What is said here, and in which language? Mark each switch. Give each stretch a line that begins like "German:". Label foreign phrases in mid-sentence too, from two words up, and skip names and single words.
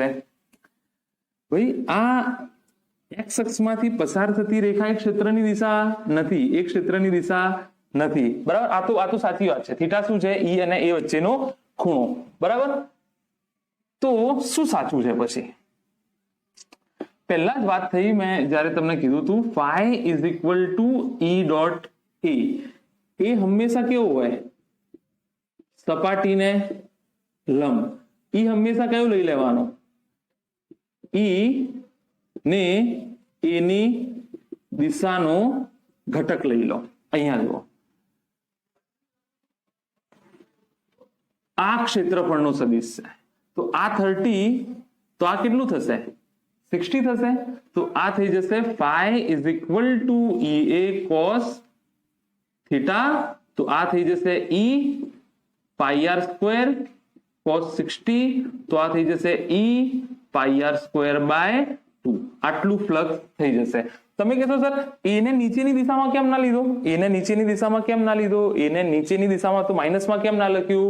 Gujarati: ભાઈ, આ x અક્ષમાંથી પસાર થતી રેખા એક ક્ષેત્રની દિશા નથી, એક ક્ષેત્રની દિશા નથી, બરાબર. આ તો સાચી વાત છે. થીટા શું છે, E અને A વચ્ચેનો ખૂણો, બરાબર. તો શું સાચું છે પછી? પહેલા જ વાત થઈ, મેં જ્યારે તમને કીધું હતું
English: phi is equal to E dot a,
Gujarati: એ હંમેશા કેવો હોય, સપાટીને લંબ. E હંમેશા કયો લઈ લેવાનો, E ને A ની દિશાનો ઘટક લઈ લો. અહીંયા જુઓ, આ ક્ષેત્રફળનો સદિશ છે, તો આ 30, તો આ કેટલું થશે 60 થશે, તો આ થઈ જશે
English: phi is equal to EA cos theta,
Gujarati: તો આ થઈ જશે
English: E pi r square cos 60,
Gujarati: તો આ થઈ જશે
English: E pi r square by 2.
Gujarati: આટલું ફ્લક્સ થઈ જશે. તમે કહેશો સર A ને નીચેની દિશામાં કેમ ના લીધો, A ને નીચેની દિશામાં કેમ ના લીધો, A ને નીચેની દિશામાં તો માઇનસમાં કેમ ના લખ્યું?